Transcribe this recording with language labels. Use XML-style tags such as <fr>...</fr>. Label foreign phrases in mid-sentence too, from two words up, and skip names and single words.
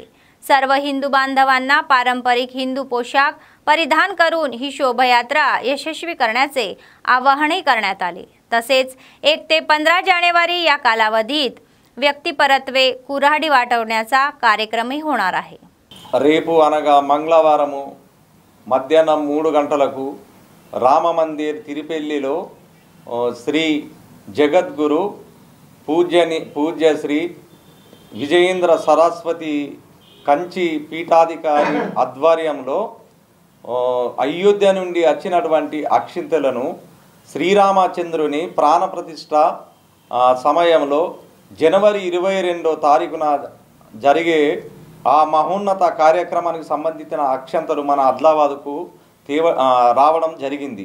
<mr>सर्व हिंदू बांधवांना पारंपरिक हिंदू पोशाख परिधान करून ही शोभायात्रा यशस्वी करण्याचे आवाहनही करण्यात आले। तसेच 1 ते 15 जानेवारी या कालावधीत व्यक्तिपरत्वे कुऱ्हाडी वाटवण्याचा कार्यक्रमही होणार आहे।</mr> <te>రేపు అనగా మంగళవారము మధ్యాహ్నం 3 గంటలకు రామమందిర్ తిరుపెల్లిలో శ్రీ జగద్గురు పూజ్య శ్రీ విజయేంద్ర సరస్వతి కంచి పీఠాధికారి ఆధ్వర్యంలో అయోధ్య నుండి వచ్చినటువంటి అక్షింతలను శ్రీరామచంద్రుని ప్రాణప్రతిష్ఠ సమయంలో జనవరి 22వ తారీఖున జరిగే ఆ మహోన్నత కార్యక్రమానికి సంబంధించిన అక్షంతలు మన ఆదిలాబాద్కు రావడం జరిగింది.</te>